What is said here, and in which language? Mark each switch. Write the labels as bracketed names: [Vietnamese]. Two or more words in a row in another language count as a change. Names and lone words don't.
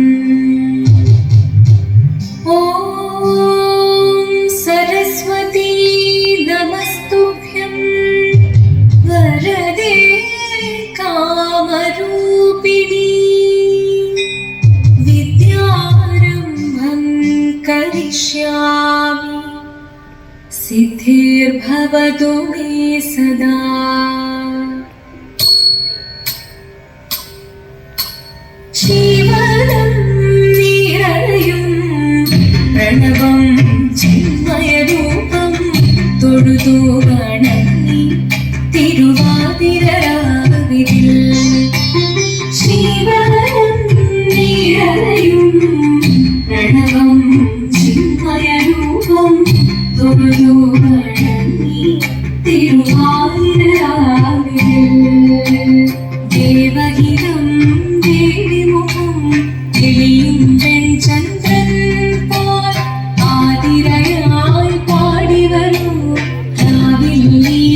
[Sanskrit] ॐ सरस्वती नमस्तुभ्यं वरदे कामरूपिणी विद्यारम्भं करिष्यामि सिद्धिर्भवतु मे सदा। [Malayalam] ജീവനം നിരലയം പ്രണവം ചിന്മയരൂപം തൊഴുതു വണങ്ങി തിരുവാതിരരാവിതിൽ ജീവനം നിറയും പ്രണവം ചിന്മയരൂപം തൊഴുതു വണങ്ങി തിരുവാതിരരാവിതിൽ ദേവഹിതം ദേവിമുഖം തെളിയും വെൺചന്ദ്രൻ പോൽ ആതിരയായി പാടി വരൂ രാവിൽ നീ